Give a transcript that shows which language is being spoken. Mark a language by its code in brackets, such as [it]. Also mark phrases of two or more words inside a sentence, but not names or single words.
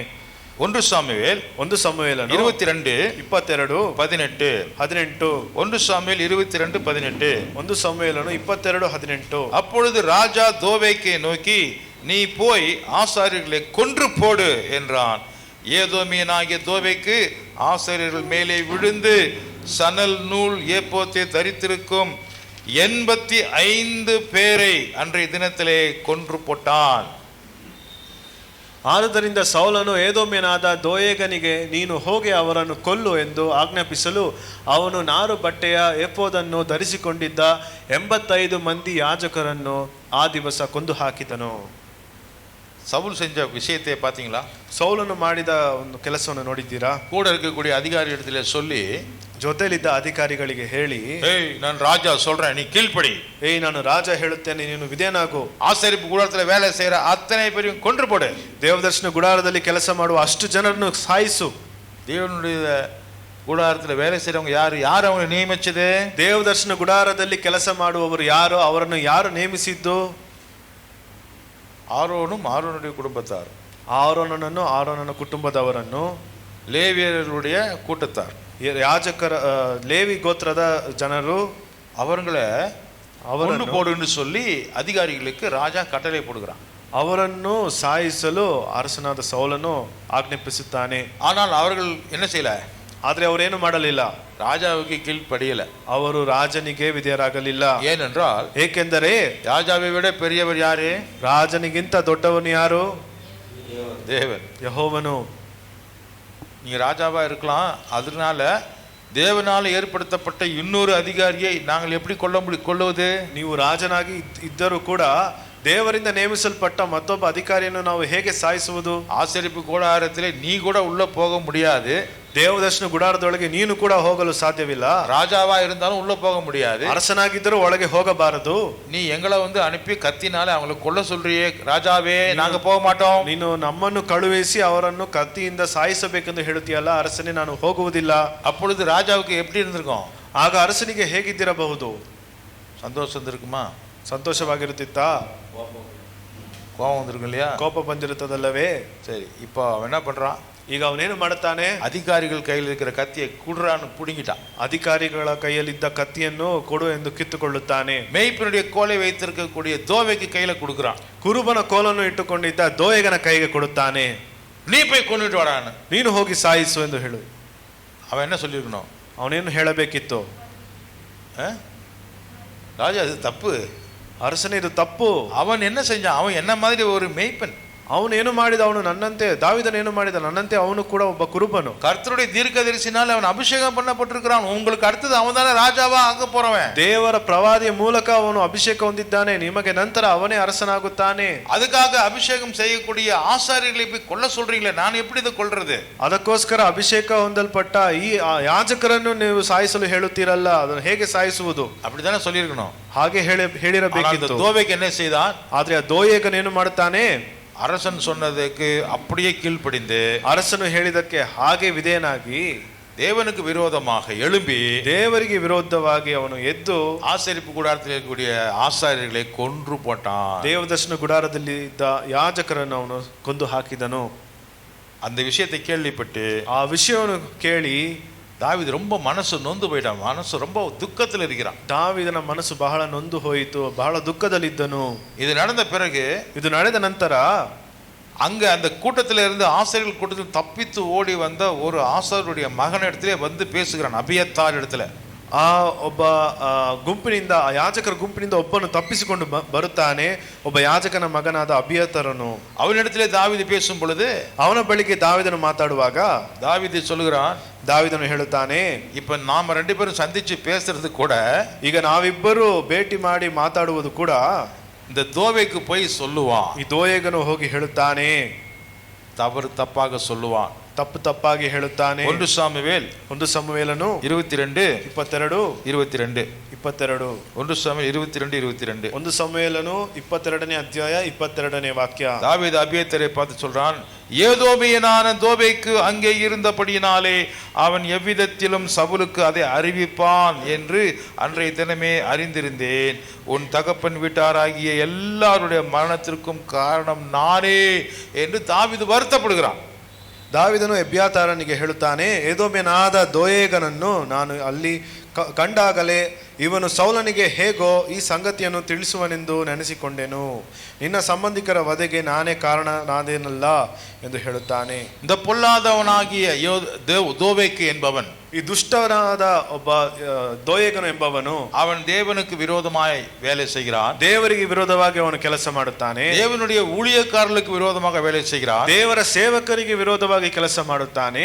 [ta] 1 சாமுவேல் 22:18 1 சாமுவேல் 22:18 1 சாமுவேலನು 22:18. அப்பொழுது ராஜா தோவேக்கை நோக்கி, நீ போய் ஆசாரியர்களை கொன்று போடு என்றான். ஏதோமியனாகிய தோவேக்கு ஆசாரியர்கள் மேலே விழுந்து சணல் நூல் ஏப்போத்தை தரித்திருக்கும் 85 பேரை அன்றைய தினத்திலே கொன்று போட்டான். [kn] ಆದುದರಿಂದ ಸೌಲನು ಏದೋಮ್ಯನಾದ ದೋಯೇಗನಿಗೆ, ನೀನು ಹೋಗಿ ಅವರನ್ನು ಕೊಲ್ಲು ಎಂದು ಆಜ್ಞಾಪಿಸಲು ಅವನು ನಾರು ಬಟ್ಟೆಯ ಏಫೋದನ್ನು ಧರಿಸಿಕೊಂಡಿದ್ದ 85 ಮಂದಿ ಯಾಜಕರನ್ನು ಆ ದಿವಸ ಕೊಂದು ಹಾಕಿದನು. [ta] சவுல் செஞ்ச விஷயத்தை பாத்தீங்களா? [kn] ಸೌಲನು ಮಾಡಿದ ಒಂದು ಕೆಲಸವನ್ನು ನೋಡಿದ್ದೀರಾ? [ta] கூட இருக்கக்கூடிய அதிகாரி இடத்துல சொல்லி, [kn] ಜೊತೆಲಿದ್ದ ಅಧಿಕಾರಿಗಳಿಗೆ ಹೇಳಿ, [ta] நான் ராஜா சொல்றேன், நீ கீழ்ப்படி. [kn] ನಾನು ರಾಜ ಹೇಳುತ್ತೇನೆ, ನೀನು ವಿಧೇಯನಾಗು. [ta] ஆசரிப்பு கூடாரத்துல வேலை செய்யற அத்தனை பேரையும் கொன்று போடு. [kn] ದೇವದರ್ಶನ ಗುಡಾರದಲ್ಲಿ ಕೆಲಸ ಮಾಡುವ ಅಷ್ಟು ಜನರನ್ನು ಸಾಯಿಸು. [ta] தேவனுடைய கூடாரத்துல வேலை செய்யறவங்க யாரு அவங்க நியமிச்சது? [kn] ದೇವದರ್ಶನ ಗುಡಾರದಲ್ಲಿ ಕೆಲಸ ಮಾಡುವವರು ಯಾರು, ಅವರನ್ನು ಯಾರು ನೇಮಿಸಿದ್ದು? [ta] ஆரோனும் ஆரோனுடைய குடும்பத்தார், [kn] ಆರೋನನನ್ನು ಆರೋನನ ಕುಟುಂಬದವರನ್ನು, [ta] லேவியருடைய கூட்டத்தார், [kn] ಯಾಜಕರ ಲೇವಿ ಗೋತ್ರದ ಜನರು, [ta] அவர்களை கொண்டு போடுன்னு சொல்லி அதிகாரிகளுக்கு ராஜா கட்டளை போடுகிறான். [kn] ಅವರನ್ನು ಸಾಯಿಸಲು ಅರಸನಾದ ಸೌಲನು ಆಜ್ಞಾಪಿಸುತ್ತಾನೆ. [ta] ஆனால் அவர்கள் என்ன செய்யல? [kn] ಆದ್ರೆ ಅವರೇನು ಮಾಡಲಿಲ್ಲ, [ta] ராஜாவுக்கு கீழ்ப்படியல. [kn] ಅವರು ರಾಜನಿಗೆ ವಿಧೇಯರಾಗಲಿಲ್ಲ. [ta] ஏனென்றால், [kn] ಏಕೆಂದರೆ [ta] ராஜாவை விட பெரியவர் யாரு? [kn] ರಾಜನಿಗಿಂತ ದೊಡ್ಡವನು ಯಾರು? [ta] தேவன், [kn] ಯೆಹೋವನು. [ta] நீங்க ராஜாவா இருக்கலாம், அதனால தேவனால ஏற்படுத்தப்பட்ட இன்னொரு அதிகாரியை நாங்கள் எப்படி கொள்ளுவது? [kn] ನೀವು ರಾಜನಾಗಿ ಇದ್ದರೂ ಕೂಡ ದೇವರಿಂದ ನೇಮಿಸಲ್ಪಟ್ಟ ಮತ್ತೊಬ್ಬ ಅಧಿಕಾರಿಯನ್ನು ನಾವು ಹೇಗೆ ಸಾಯಿಸುವುದು? [ta] ஆசரிப்பு கூடாரத்திலே நீ கூட உள்ள போக முடியாது. [kn] ದೇವದರ್ಶನ ಗುಡಾರದೊಳಗೆ ನೀನು ಕೂಡ ಹೋಗಲು ಸಾಧ್ಯವಿಲ್ಲ. [ta] ராஜாவா இருந்தாலும் உள்ள போக முடியாது. [kn] ಅರಸನಾಗಿದ್ದರೂ ಒಳಗೆ ಹೋಗಬಾರದು. [ta] நீ எங்களை அனுப்பி கத்தினால அவங்களை கொல்ல சொல்றியே ராஜாவே, நாங்க போக மாட்டோம். [kn] ನೀನು ನಮ್ಮನ್ನು ಕಳುಹಿಸಿ ಅವರನ್ನು ಕತ್ತಿಯಿಂದ ಸಾಯಿಸಬೇಕೆಂದು ಹೇಳುತ್ತೀಯಲ್ಲ, ಅರಸನೇ ನಾನು ಹೋಗುವುದಿಲ್ಲ. [ta] அப்பொழுது ராஜாவுக்கு எப்படி இருந்திருக்கும்? [kn] ಆಗ ಅರಸನಿಗೆ ಹೇಗಿದ್ದಿರಬಹುದು? [ta] சந்தோஷம் இருக்குமா? [kn] ಸಂತೋಷವಾಗಿರುತ್ತಿತ್ತಾ? [ta] கோபம் வந்திருக்கும் இல்லையா? [kn] ಕೋಪ ಬಂದಿರುತ್ತದಲ್ಲವೇ? [ta] சரி, இப்போ அவன் என்ன பண்றான்? [kn] ಈಗ ಅವನೇನು ಮಾಡುತ್ತಾನೆ? [ta] அதிகாரிகள் கையில் இருக்கிற கத்தியை குடுறான்னு புடுங்கிட்டான். [kn] ಅಧಿಕಾರಿಗಳ ಕೈಯಲ್ಲಿದ್ದ ಕತ್ತಿಯನ್ನು ಕೊಡು ಎಂದು ಕಿತ್ತುಕೊಳ್ಳುತ್ತಾನೆ. [ta] மேய்ப்பனுடைய கோலை வைத்திருக்கக்கூடிய தோவைக்கு கையில கொடுக்குறான். [kn] ಕುರುಬನ ಕೋಲನ್ನು ಇಟ್ಟುಕೊಂಡಿದ್ದ ದೋಯಗನ ಕೈಗೆ ಕೊಡುತ್ತಾನೆ. [ta] நீ போய் கொண்டுட்டு வாடான்னு. [kn] ನೀನು ಹೋಗಿ ಸಾಯಿಸು ಎಂದು ಹೇಳು. [ta] அவன் என்ன சொல்லியிருக்கணும்? [kn] ಅವನೇನು ಹೇಳಬೇಕಿತ್ತು? [ta] ராஜா, அது தப்பு. [kn] ಅರಸನೇ, ಇದು ತಪ್ಪು. [ta] அவன் என்ன செஞ்சான்? அவன் என்ன மாதிரி ஒரு மேய்ப்பன். [kn] ಅವನು ಏನು ಮಾಡಿದ? ಅವನು ನನ್ನಂತೆ, ದಾವೀದನು ಏನು ಮಾಡಿದ? ನನ್ನಂತೆ ಅವನು ಕೂಡ ಒಬ್ಬ ಕುರುಬನು. [ta] கர்த்தருடைய தீர்க்கதரிசினால் அவன் அபிஷேகம் பண்ணப்பட்டிருக்கிறான். உங்களுக்கு அடுத்தது அவன் தானே ராஜாவா ஆக போறவன். [kn] ದೇವರ ಪ್ರವಾದಿಯ ಮೂಲಕ ಅವನು ಅಭಿಷೇಕ ಹೊಂದಿದ್ದಾನೆ. ನಿಮಗೆ ನಂತರ ಅವನೇ ಅರಸನಾಗುತ್ತಾನೆ. [ta] அதுக்காக அபிஷேகம் செய்யக்கூடிய ஆசாரியர்களை போய் கொல்ல சொல்றீங்களே, நான் எப்படி இதை கொல்றது? [kn] ಅದಕ್ಕೋಸ್ಕರ ಅಭಿಷೇಕ ಹೊಂದಲ್ಪಟ್ಟ ಈ ಯಾಜಕರನ್ನು ನೀವು ಸಾಯಿಸಲು ಹೇಳುತ್ತೀರಲ್ಲ, ಅದನ್ನು ಹೇಗೆ ಸಾಯಿಸುವುದು? [ta] அப்படித்தானே சொல்லியிருக்கணும். [kn] ಹಾಗೆ ಹೇಳಿರಬೇಕಿತ್ತು. [ta] தோவேக்கு என்ன செய்தான்? [kn] ಆದ್ರೆ ಆ ದೋಯೇಗನು ಏನು ಮಾಡುತ್ತಾನೆ? [ta] அரசன் சொன்னதுக்கு அப்படியே கீழ்ப்படிந்து, [kn] ಅರಸನು ಹೇಳಿದಕ್ಕೆ ಹಾಗೆ ವಿಧೇಯನಾಗಿ, [ta] தேவனுக்கு விரோதமாக எழும்பி, [kn] ದೇವರಿಗೆ ವಿರೋಧವಾಗಿ ಅವನು ಎದ್ದು [ta] ஆசரிப்பு கூடாரத்தில் இருக்கக்கூடிய ஆசாரியர்களை கொன்று போட்டான். [kn] ದೇವದರ್ಶನ ಗುಡಾರದಲ್ಲಿ ಇದ್ದ ಯಾಜಕರನ್ನು ಅವನು ಕೊಂದು ಹಾಕಿದನು. [ta] அந்த விஷயத்தை கேள்விப்பட்டு [kn] ಆ ವಿಷಯವನ್ನು ಕೇಳಿ [ta] தாவீது ரொம்ப மனசு நொந்து போயிட்டான். மனசு ரொம்ப துக்கத்தில் இருக்கிறான். [kn] ದಾವೀದನ ಮನಸ್ಸು ಬಹಳ ನೊಂದು ಹೋಯಿತು, ಬಹಳ ದುಃಖದಲ್ಲಿದ್ದನು. [ta] இது நடந்த பிறகு, [kn] ಇದು ನಡೆದ ನಂತರ [ta] அங்க அந்த கூட்டத்தில் இருந்து ஆசாரியர்கள் கூட்டத்தில் தப்பித்து ஓடி வந்த ஒரு ஆசாரியருடைய மகன் இடத்திலே வந்து பேசுகிறான், அபியத்தார் இடத்துல. [kn] ಆ ಒಬ್ಬ ಗುಂಪಿನಿಂದ, ಆ ಯಾಜಕರ ಗುಂಪಿನಿಂದ ಒಬ್ಬನು ತಪ್ಪಿಸಿಕೊಂಡು ಬರುತ್ತಾನೆ, ಒಬ್ಬ ಯಾಜಕನ ಮಗನಾದ ಅಬಿಯತರನು. [ta] ಅವನಿடத்திலே தாவீது பேசும் பொழுது, [kn] ಅವನ ಬಳಿಗೆ ದಾವೀದನು ಮಾತಾಡುವಾಗ [ta] தாவீது சொல்லுகிறான், [kn] ದಾವೀದನು ಹೇಳುತ್ತಾನೆ, [ta] இப்ப நாம ரெண்டு பேரும் சந்திச்சு பேசுறது கூட, [kn] ಈಗ ನಾವಿಬ್ಬರು ಭೇಟಿ ಮಾಡಿ ಮಾತಾಡುವುದು ಕೂಡ [ta] இந்த தோவைக்கு போய் சொல்லுவான். [kn] ಈ ದೋಯೇಗನು ಹೋಗಿ ಹೇಳುತ್ತಾನೆ, [ta] தவறு தப்பாக சொல்லுவான், [kn] ತಪ್ಪು ತಪ್ಪಾಗಿ ಹೇಳುತ್ತಾನೆ. [ta] 1 சாமுவேல் [kn] 1 ಸಮುವೇಲನು 22 22 22 22 [ta] 1 சாமுவேல் 22 22 [kn] 1 ಸಮುವೇಲನು 22ನೇ ಅಧ್ಯಾಯ 22ನೇ ವಾಕ್ಯ. [ta] தாவீது அபியத்தரை பார்த்து சொல்றான், ஏதோமியனான தோவேக்கு அங்கே இருந்தபடியினாலே அவன் எவ்விதத்திலும் சவுலுக்கு அதை அறிவிப்பான் என்று அன்றைய தினமே அறிந்திருந்தேன். உன் தகப்பன் வீட்டாராகிய எல்லாருடைய மரணத்திற்கும் காரணம் நானே என்று தாவீது வருத்தப்படுகிறான். [kn] ದಾವೀದನು ಎಬ್ಯಾತಾರನಿಗೆ ಹೇಳುತ್ತಾನೆ, ಏದೋಮ್ಯನಾದ ದೋಯೇಗನನ್ನು ನಾನು ಅಲ್ಲಿ ಕಂಡಾಗಲೇ ಇವನು ಸೌಲನಿಗೆ ಹೇಗೋ ಈ ಸಂಗತಿಯನ್ನು ತಿಳಿಸುವನೆಂದು ನೆನೆಸಿಕೊಂಡೆನು. ನಿನ್ನ ಸಂಬಂಧಿಕರ ವಧೆಗೆ ನಾನೇ ಕಾರಣನಾದೇನಲ್ಲ ಎಂದು ಹೇಳುತ್ತಾನೆ. [ta] இந்த பொல்லாதவனாகிய தோவேக்கு என்பவன், [kn] ಈ ದುಷ್ಟನಾದ ಒಬ್ಬ ದೋಯೇಗನು ಎಂಬವನು, [ta] அவன் தேவனுக்கு விரோதமாய் வேலை செய்கிறான். [kn] ದೇವರಿಗೆ ವಿರೋಧವಾಗಿ ಅವನು ಕೆಲಸ ಮಾಡುತ್ತಾನೆ. [ta] தேவனுடைய ஊழியக்காரர்களுக்கு விரோதமாக வேலை செய்கிறான். [kn] ದೇವರ ಸೇವಕರಿಗೆ ವಿರೋಧವಾಗಿ ಕೆಲಸ ಮಾಡುತ್ತಾನೆ.